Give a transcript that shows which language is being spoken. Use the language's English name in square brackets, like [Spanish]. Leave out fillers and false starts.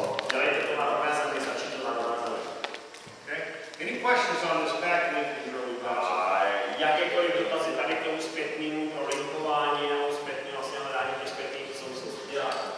[Czech] Dělejte to na rovné zemi, stačí to na rovné zemi. [English] Okay? Any questions on this back link and early bounce? [Czech] Jakékoliv dotazy tady k tomu zpětnému pro linkování nebo zpětný vlastně hledání těch zpětných souvislostí dělat?